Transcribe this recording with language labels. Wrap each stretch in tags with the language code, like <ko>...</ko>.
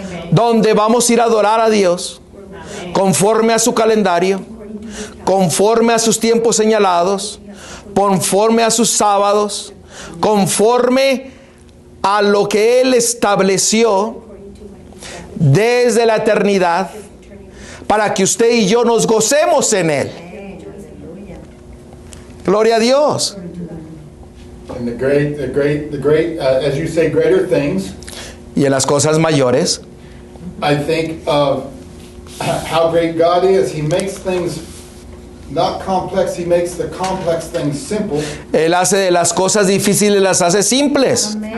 <es>Donde vamos a ir a adorar a Dios conforme a su calendario, conforme a sus tiempos señalados, conforme a sus sábados, conforme a lo que Él estableció desde la eternidad, para que usted y yo nos gocemos en Él. Gloria a Dios.</es> <en>And the great, as you say, greater things.</en> <es>Y en las cosas mayores,</es> <en>I think of how great God is. He makes things not complex. He makes the complex things simple.</en> <es>Él hace de las cosas difíciles, las hace simples.</es>